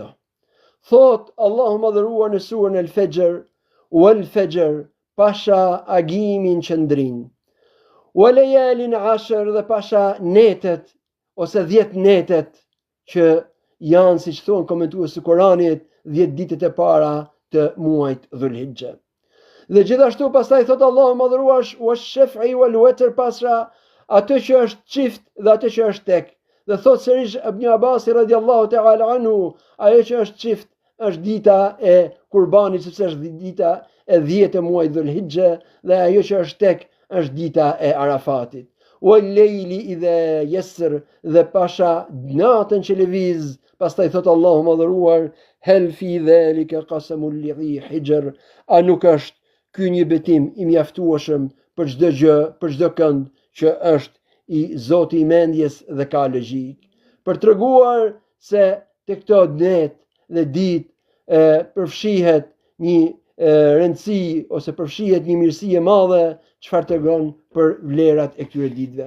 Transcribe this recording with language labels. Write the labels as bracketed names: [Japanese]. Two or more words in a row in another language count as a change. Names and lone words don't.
[Albanian] Thot Allahu mëdhëruar në surën El-Fajr: [Arabic] والفجر, [Albanian] pasha agimin qëndrin, [Arabic] وليال عشر, [Albanian] dhe pasha netet ose 10 netet që janë, siç thon komentuesi të Kuranit, 10 ditët e para të muajit Dhulhijhe. Dhe gjithashtu pastaj thot Allahu mëdhëruar: [Arabic] والشفع والوتر, [Albanian] pasha atë që është çift dhe atë që është tek. Dhe thot sërish Ibn Abbas [Arabic] رضي الله تعالى عنه, [Albanian] ajo që është çift është dita e kurbanit, sepse është dita e 10 e muajit Dhulhijhe, dhe ajo që është tek është dita e Arafatit. [Arabic] والليل إذا يسر, [Albanian] dhe pasha natën që lëviz. Pastaj thot Allahu mëdhëruar: [Arabic] هل في ذلك قسم لذي حجر, [Albanian] a nuk është ky një betim i mjaftueshëm për çdo gjë, për çdo kënd që është i Zoti i mendjes dhe ka logjik, për treguar se te këto net dhe ditë përfshihet një rëndësi ose përfshihet një mirësi e madhe, çfarë tregon për vlerat e këtyre ditëve.